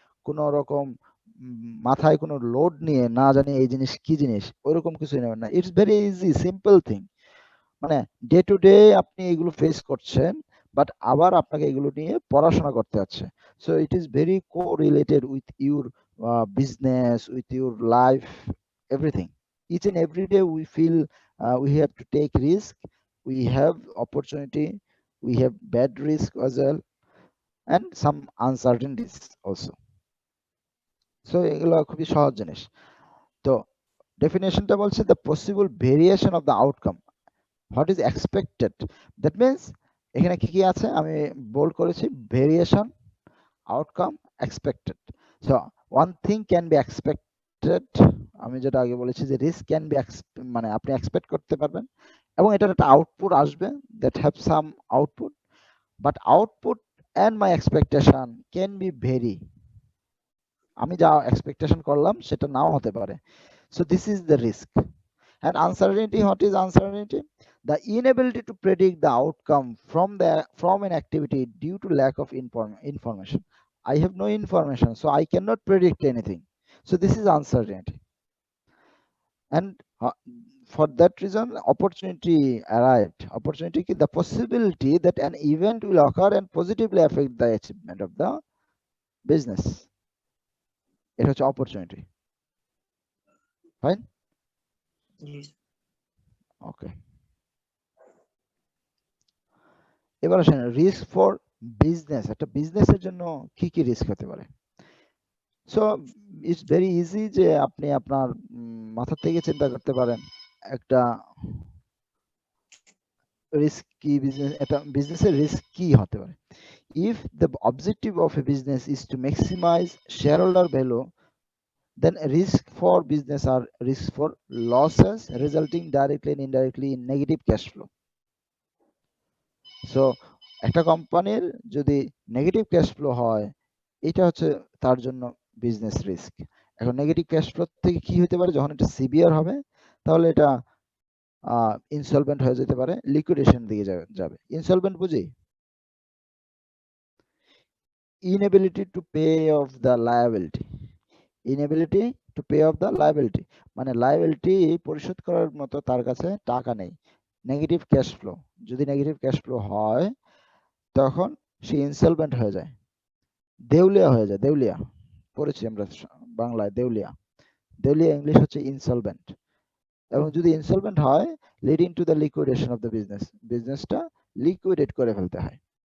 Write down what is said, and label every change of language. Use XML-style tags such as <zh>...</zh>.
<bn>কোনো রকম মাথায় কোনো লোড নিয়ে না জানি এই জিনিস কি জিনিস ওইরকম কিছু নেবেন না।</bn> <en>It's very easy, simple thing.</en> <bn>মানে ডে টু ডে আপনি এগুলো ফেস করছেন, বাট আবার আপনাকে এগুলো নিয়ে পড়াশোনা করতে হচ্ছে।</bn> <en>So it is very correlated with your business, with your life, everything. Each and every day we feel we have to take risk, we have opportunity, we have bad risk as well, and some uncertainties also. So</en> <bn>এগুলো খুবই সহজ জিনিস। তো ডেফিনেশনটা বলছে</bn> <en>The possible variation of the outcome, what is expected. That means</en> <bn>এখানে কি কি আছে আমি বোল্ড করেছি, variation, outcome, expected.</bn> <en>so one thing can be expected,</en> <bn>আমি যেটা আগে বলেছি যে</bn> <en>risk can be</en> <bn>মানে আপনি এক্সপেক্ট করতে পারবেন এবং এটার একটা আউটপুট আসবে,</bn> <en>That have some output, but output and my expectation can be vary.</en> <bn>আমি যা এক্সপেকটেশন করলাম সেটা নাও হতে পারে।</bn> <en>So this is the risk. And uncertainty, what is uncertainty? The inability to predict the outcome from an activity due to lack of information. I have no information, so I cannot predict anything. So this is uncertainty. And for that reason, opportunity arrived. Opportunity, the possibility that an event will occur and positively affect the achievement of the business. It was opportunity. Fine? Okay.</en> <bn>এবার আসেন risk for business. একটা বিজনেসের জন্য কি কি risk হতে পারে?</bn> <en>so it's very easy</en> <bn>যে আপনি আপনার মাথা থেকে চিন্তা করতে পারেন একটা রিস্ক কি বিজনেস, এটা বিজনেসের রিস্ক কি হতে পারে।</bn> <en>If the objective of a business is to maximize shareholder value, then risk for business are risk for losses resulting directly and indirectly in negative cash flow.</en> <bn>So একটা কোম্পানির যদি negative cash flow হয়, এটা হচ্ছে তার জন্য business risk. এখন negative cash flow থেকে কি হতে পারে, যখন এটা সিভিয়ার হবে তাহলে এটা ইনসলভেন্ট হয়ে যেতে পারে, লিকুইডেশন দিকে যাবে। ইনসলভেন্ট বুঝি,</bn> <en>inability to pay off the liability, inability to pay off the liability</en> <bn>মানে লায়াবিলিটি পরিশোধ করার মতো তার কাছে টাকা নেই। নেগেটিভ ক্যাশ ফ্লো, যদি নেগেটিভ ক্যাশ ফ্লো হয় তখন সে ইনসলভেন্ট হয়ে যায়, দেউলিয়া হয়ে যায়। দেউলিয়া পড়েছি আমরা বাংলায়, দেউলিয়া। দেউলিয়া ইংলিশ হচ্ছে ইনসলভেন্ট। এবং যদি ইনসলভেন্ট হয়,</bn> <en>leading to the liquidation of the business,</en> <bn>বিজনেসটা লিকুইডেট করে ফেলতে হয়।</bn>